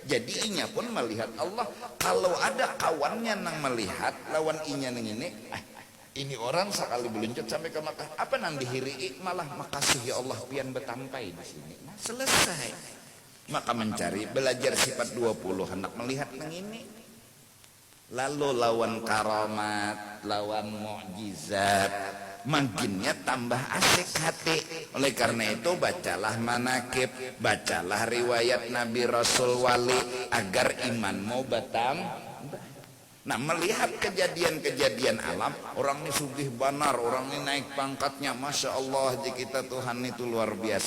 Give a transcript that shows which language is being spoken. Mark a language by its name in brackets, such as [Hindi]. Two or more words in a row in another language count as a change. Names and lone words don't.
[Banjar] Jadi inya pun melihat Allah. Kalau ada kawannya nang melihat lawan inya nang ini orang sekali beluncur sampai ke Mekah, apa nang dihiri malah makasih ya Allah pian betampai di sini. Nah, selesai. Maka mencari belajar sifat 20 hendak melihat nang ini. Lalu lawan karamat, lawan mukjizat, makinnya tambah asik hati. [Indonesian] Oleh karena itu bacalah manakib, bacalah riwayat Nabi Rasul Wali agar imanmu bertambah. [Banjar] Nah, melihat kejadian-kejadian alam, orang ini sugih banar, orang ini naik pangkatnya, [Arabic] ما شاء الله, [Banjar] di kita Tuhan itu luar biasa.